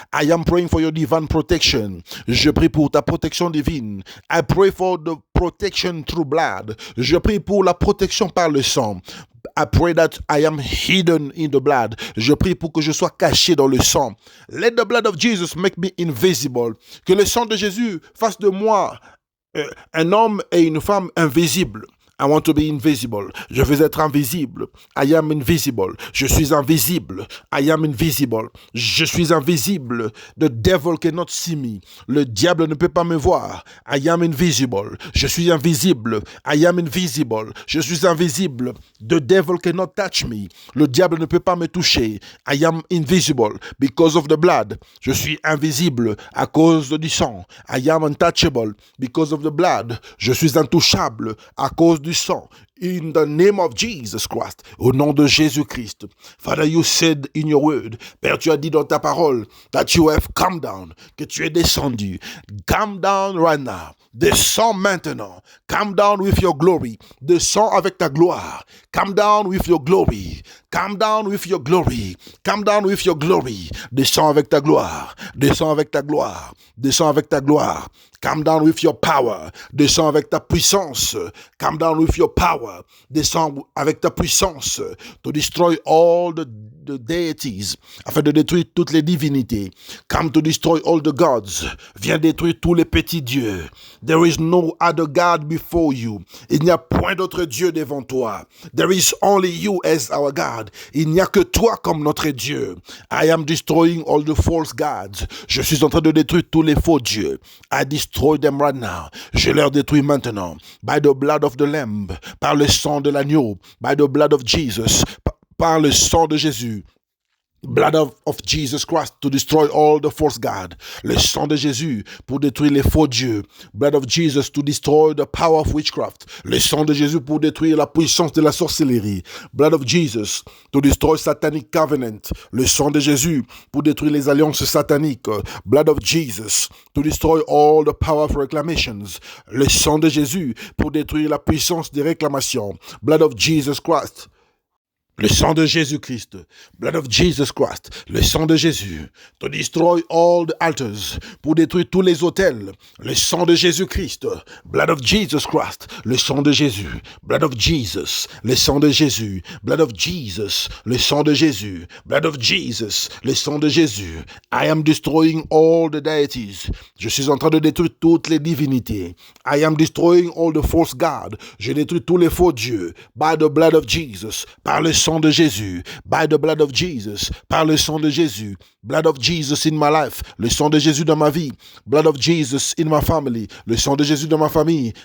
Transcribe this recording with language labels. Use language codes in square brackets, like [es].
[en] I am praying for your divine protection. [fr] Je prie pour ta protection divine. [en] I pray for the protection through blood. [fr] Je prie pour la protection par le sang. [en] I pray that I am hidden in the blood. [fr] Je prie pour que je sois caché dans le sang. [en] Let the blood of Jesus make me invisible. [fr] Que le sang de Jésus fasse de moi un homme et une femme invisibles. [en] I want to be invisible. [fr] Je veux être invisible. [en] I am invisible. [fr] Je suis invisible. [en] I am invisible. [fr] Je suis invisible. [en] The devil cannot see me. [fr] Le diable ne peut pas me voir. [en] I am invisible. [fr] Je suis invisible. [en] I am invisible. [fr] Je suis invisible. [en] The devil cannot touch me. [fr] Le diable ne peut pas me toucher. [en] I am invisible because of the blood. [fr] Je suis invisible à cause du sang. [en] I am untouchable because of the blood. [fr] Je suis intouchable à cause du sang. [en] In the name of Jesus Christ, [fr] au nom de Jésus-Christ. [en] Father, you said in your word, [fr] Père, tu as dit dans ta parole, [en] that you have come down, [fr] que tu es descendu. [en] Come down right now. [fr] Descends maintenant. [en] Come down with your glory. [fr] Descends avec ta gloire. [en] Come down with your glory. Come down with your glory. Come down with your glory. [fr] Descends avec ta gloire. Descends avec ta gloire. Descends avec ta gloire. [en] Come down with your power. [fr] Descends avec ta puissance. [en] Come down with your power. [fr] Descends avec ta puissance. [en] To destroy all the deities. [fr] Afin de détruire toutes les divinités. [en] Come to destroy all the gods. [fr] Viens détruire tous les petits dieux. [en] There is no other God before you. [fr] Il n'y a point d'autre Dieu devant toi. [en] There is only you as our God. [fr] Il n'y a que toi comme notre Dieu. [en] I am destroying all the false gods. [fr] Je suis en train de détruire tous les faux dieux. [en] I destroy them right now. [fr] Je leur détruis maintenant. [en] By the blood of the Lamb. [fr] Par le sang de l'agneau. [en] By the blood of Jesus. [fr] Par le sang de Jésus. [en] Blood of Jesus Christ to destroy all the false God. [fr] Le sang de Jésus pour détruire les faux dieux. [en] Blood of Jesus to destroy the power of witchcraft. [fr] Le sang de Jésus pour détruire la puissance de la sorcellerie. [en] Blood of Jesus to destroy satanic covenant. [fr] Le sang de Jésus pour détruire les alliances sataniques. [en] Blood of Jesus to destroy all the power of reclamations. [fr] Le sang de Jésus pour détruire la puissance des réclamations. [en] Blood of Jesus Christ. [fr] Le sang de Jésus-Christ, blood of Jesus Christ, le sang de Jésus, [en] to destroy all the altars, [fr] pour détruire tous les autels, le sang de Jésus-Christ, [en] blood of Jesus [fr] Christ, le sang de Jésus, blood of Jesus, le sang de Jésus, blood of Jesus, le sang de Jésus, blood of Jesus, le sang de Jésus. [en] I am destroying all the deities. [fr] Je suis en train de détruire toutes les divinités. [en] I am destroying all the false gods. [fr] Je détruis tous les faux dieux [en] by the blood of Jesus, [fr] par le sang de Jésus, by the blood of Jesus, par le sang de Jésus, [en] blood of Jesus in my life, [fr] le sang de Jésus dans ma vie, [en] blood of Jesus in my family, [fr] le sang de Jésus dans ma famille.